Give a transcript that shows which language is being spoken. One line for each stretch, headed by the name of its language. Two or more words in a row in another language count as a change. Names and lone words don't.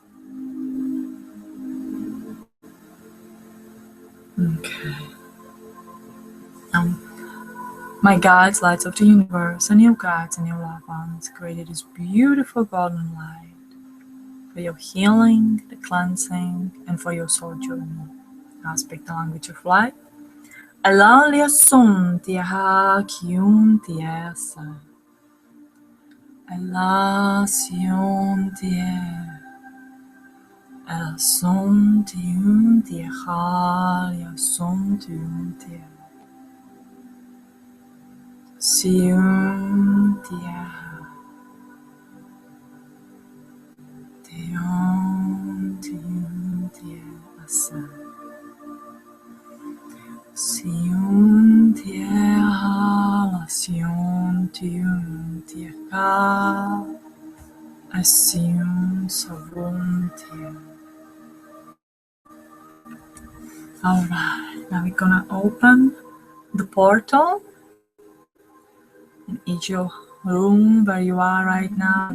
English: Okay. My guides, lights of the universe, and your guides and your loved ones created this beautiful golden light for your healing, the cleansing, and for your soul journey. I'll speak the language of light. Alalia sun tiaha kyun tiasa. Elasion tie. El son tiun tiaha ya son tiun tie. Siun tiaha. Tion tiun tiasa. Sion tiaha la sion tiun tiaka Assume so volunteer. Alright, now we're gonna open the portal in each room where you are right now.